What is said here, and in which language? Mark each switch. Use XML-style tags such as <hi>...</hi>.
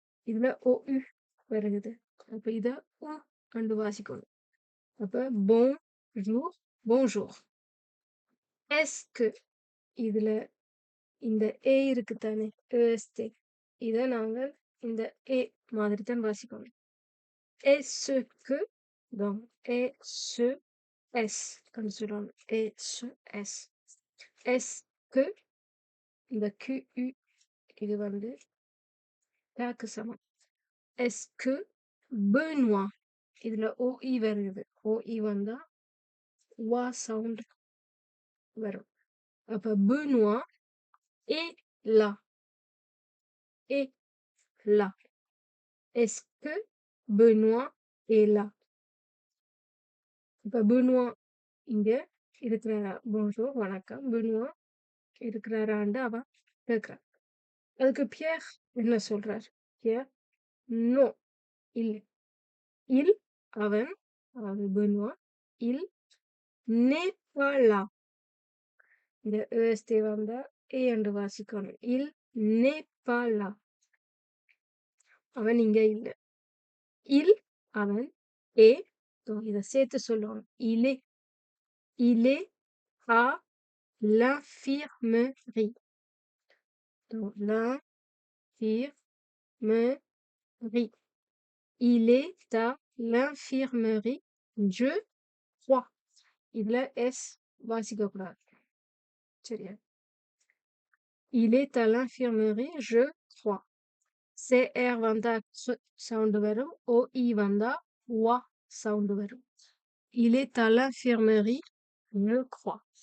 <ta>இதுல OU வருது. அப்ப இத O கண்டு வாசிக்கணும். அப்ப போன்ஜூர் போன்ஜூர். எஸ்க்கு இதுல இந்த ஏ இருக்கு தானே, EST. இத நாங்கள் இந்த ஏ மாதிரி தான் வாசிக்கணும். எஸ்க்கு donc ESS comme சொல்லணும். ESS. எஸ்க்கு இந்த QU இது வந்து டாக்கு சமம். எஸ்க்கு Benoît இதுல OE வருது. OE வந்தா வா சவுண்ட் வரும். அப்ப</ta> <fr>Benoît est là. Est là. Est-ce que Benoît est là?</fr> <ta>இப்ப Benoît இங்க இருக்கிறாரா? போன்ஜூர் வணக்கம். Benoît இருக்கிறாரான்னு அவன் கேட்கிறான். அதுக்கு பியர் என்ன சொல்றார்? பியர் நோ இல்லை. இல் அவன் அதாவது</ta> <fr>Benoît il n'est pas là.</fr> <ta>இந்த EST வந்தா ஏ என்று வாசிக்கணும்.</ta> <fr>il n'est pas là.</fr> <ta>அவன் இங்க இல்லை.</ta> <fr>il</fr> <ta>அவன்</ta> <fr>est</fr> <ta>இத சேர்த்து சொல்லணும்.</ta> <fr>il est à l'infirmerie. Donc l'infirmerie. Il est à l'infirmerie, je crois.</fr> <ta>இதுல S வாசிக்க கூடாது. சரியா?</ta> <fr>Il est à l'infirmerie, je crois.</fr> <ta>CR வந்தா சவுண்ட் வரும். OI வந்தா wa சவுண்ட் வரும்.</ta> <fr>Il est à l'infirmerie, je crois.</fr>